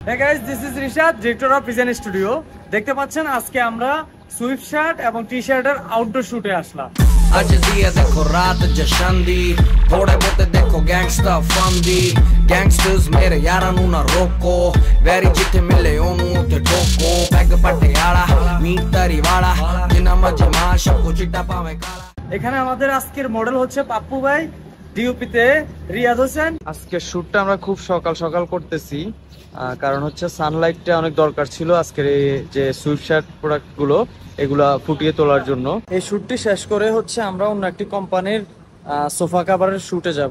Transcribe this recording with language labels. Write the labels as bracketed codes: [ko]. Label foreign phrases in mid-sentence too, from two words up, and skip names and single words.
[en] Hey guys, this is Rishad, director of Vision Studio. [bn] দেখতে পাচ্ছেন আজকে আমরা সুইফট শার্ট এবং [en] T-shirt outdoor shoot [bn] আসলাম। [pa] ਅੱਜ ਦੀਆਂ ਦੇਖੋ ਰਾਤ ਜਸ਼ਨ ਦੀ ਥੋੜ੍ਹੇ ਬਹੁਤੇ ਦੇਖੋ [en] gangster fun [pa] ਦੀ ਗੈਂਗਸਟਰਜ਼ ਮੇਰੇ ਯਾਰਾਂ ਨੂੰ ਨਾ ਰੋਕੋ ਵੈਰੀ ਜਿੱਥੇ ਮਿਲੇ ਓਹਨੂੰ ਤੇ ਠੋਕੋ ਪੈੱਗ ਪਟਿਆਲਾ ਮੀਟ ਤਰੀ ਵਾਲਾ ਜਿਨ੍ਹਾਂ ਮਜ਼ੇ ਮਾਸ਼ਾ ਕੋ ਚਿੱਟਾ ਪਾਵੇ ਕਾਲਾ। [bn] এখানে আমাদের আজকের মডেল হচ্ছে পাপ্পু ভাই, ডিওপিতে রিয়াদ হোসেন। আজকের শুটটা আমরা খুব সকাল সকাল করতেছি, কারণ হচ্ছে সানলাইটটা অনেক দরকার ছিল আজকের এই যে সুইফট শার্ট প্রোডাক্ট গুলো এগুলা ফুটিয়ে তোলার জন্য। এই শুটটি শেষ করে হচ্ছে আমরা অন্য একটি কোম্পানির [en] sofa cover [bn] শুটে যাব।